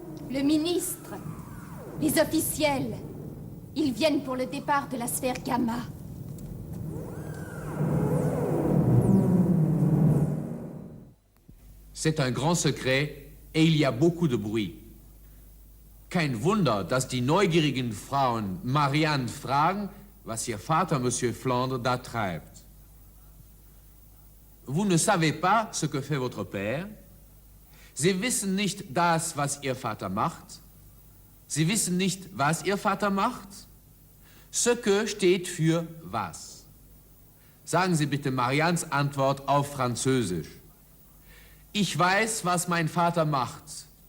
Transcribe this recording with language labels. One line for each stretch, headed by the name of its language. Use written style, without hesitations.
French: Le ministre, les officiels, ils viennent pour le départ de la sphère Gamma. C'est un grand secret et il y a beaucoup de bruit.
German: Kein Wunder, dass die neugierigen Frauen Marianne fragen, was ihr Vater, Monsieur Flandre, da treibt.
French: Vous ne savez pas ce que fait votre père.
German: Sie wissen nicht das, was Ihr Vater macht. Sie wissen nicht, was Ihr Vater macht.
French: Ce que
German: steht für was. Sagen Sie bitte Mariannes Antwort auf Französisch. Ich weiß, was mein Vater macht.